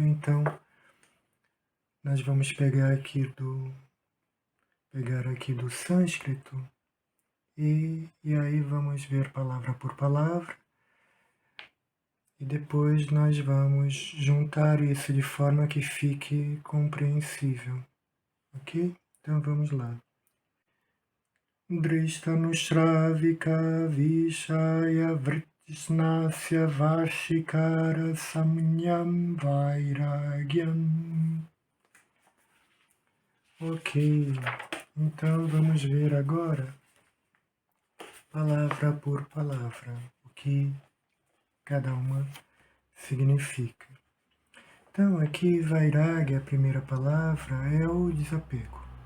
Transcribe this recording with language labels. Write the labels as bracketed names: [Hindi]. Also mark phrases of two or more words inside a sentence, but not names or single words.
[Portuguese] Então, nós vamos pegar aqui do sânscrito e aí vamos ver palavra por palavra. E depois nós vamos juntar isso de forma que fique compreensível. Ok? Então vamos lá. [Sanskrit] दृष्टानुश्रविक विषय वृत्तिस्नस्य वशीकार सम्न्यम् वैराग्यम्. [Portuguese] Ok, então vamos ver agora, palavra por palavra, o que cada uma significa. Então aqui vairagya, a primeira palavra, é o desapego.